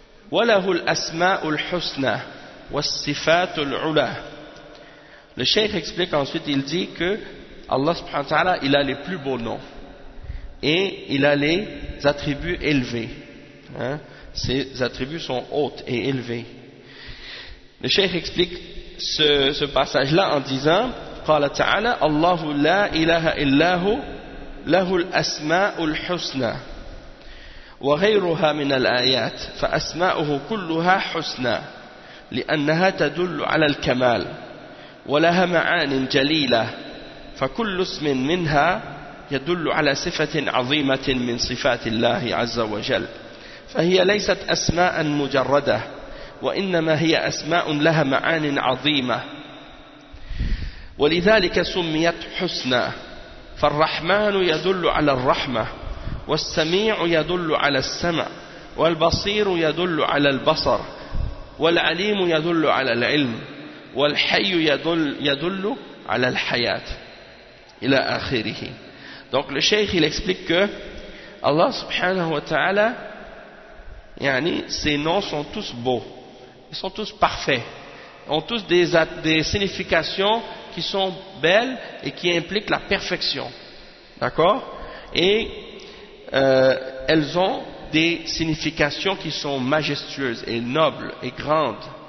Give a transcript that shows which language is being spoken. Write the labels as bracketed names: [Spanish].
[Arabic] وَلَهُ الْأَسْمَاءُ الْحُسْنَى وَالصِّفَاتُ الْعُلَى. [French] Le Cheikh explique ensuite, il dit que Allah subhanahu wa ta'ala, il a les plus beaux noms et il a les attributs élevés. Hein? Ses attributs sont hautes et élevés. Le Cheikh explique ce passage-là en disant, [Arabic] قَالَ تَعَالَى اللَّهُ لَا إِلَهَ إِلَّهُ له الأسماء الحسنى وغيرها من الآيات فأسماؤه كلها حسنى لأنها تدل على الكمال. ولها معان جليلة فكل اسم منها يدل على صفة عظيمة من صفات الله عز وجل فهي ليست أسماء مجردة وإنما هي أسماء لها معان عظيمة ولذلك سميت حسنى فالرحمن يدل على الرحمة والسميع يدل على السمع والبصير يدل على البصر والعليم يدل على العلم والحي يدل على الحياة إلى آخره. [French] Donc le cheikh il explique que Allah subhanahu wa ta'ala, yani, ses noms sont tous beaux, ils sont tous parfaits, ont tous des significations qui sont belles et qui impliquent la perfection, d'accord, et elles ont des significations qui sont majestueuses et nobles et grandes.